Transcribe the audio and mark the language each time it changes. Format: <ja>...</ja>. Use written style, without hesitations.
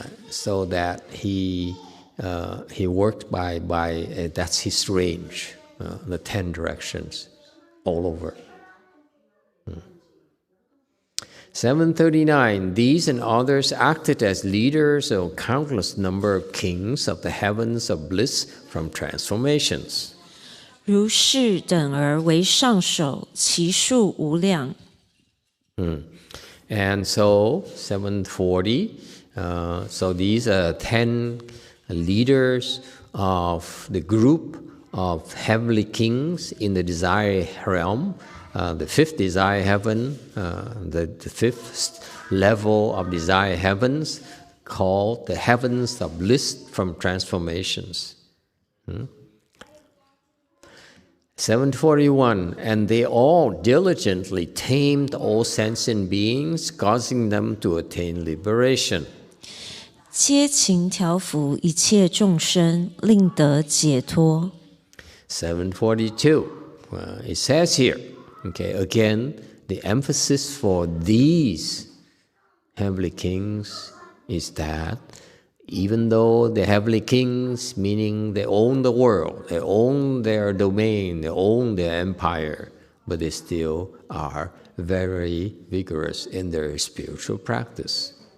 <en>so that he worked by that's his range, the 10 directions, all over. 739. These and others acted as leaders of countless number of kings of the heavens of bliss from transformations.</en> <zh>如是等而为上首，其数无量。</zh> <en>And so 740. So these are 10 leaders of the group of heavenly kings in the desire realm, the fifth desire heaven, the fifth level of desire heavens, called the heavens of bliss from transformations. 741. And they all diligently tamed all sentient beings, causing them to attain liberation.</en> <zh>皆勤调伏一切众生，令得解脱。</zh> <en>742. It says here, okay, again, the emphasis for these heavenly kings is that even though the heavenly kings, meaning they own the world, they own their domain, they own their empire, but they still are very vigorous in their spiritual practice.</en>